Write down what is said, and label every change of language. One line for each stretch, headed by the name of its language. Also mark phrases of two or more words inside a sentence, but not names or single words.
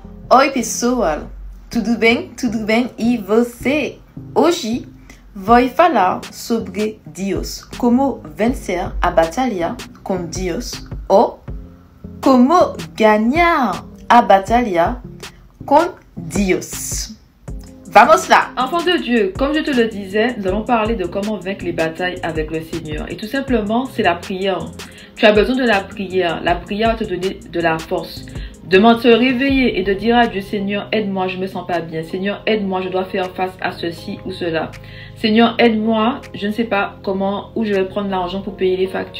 Portuguese: Oi pessoal, tudo bem? Tudo bem? E você? Hoje vou falar sobre Deus, como vencer a batalha com Deus ou como ganhar a batalha com Deus. Vamos là!
French: Enfant de Dieu, comme je te le disais, nous allons parler de comment vaincre les batailles avec le Seigneur. Et tout simplement, c'est la prière. Tu as besoin de la prière. La prière va te donner de la force. Demande te réveiller et de dire à Dieu, Seigneur, aide-moi, je me sens pas bien. Seigneur, aide-moi, je dois faire face à ceci ou cela. Seigneur, aide-moi, je ne sais pas comment, où je vais prendre l'argent pour payer les factures.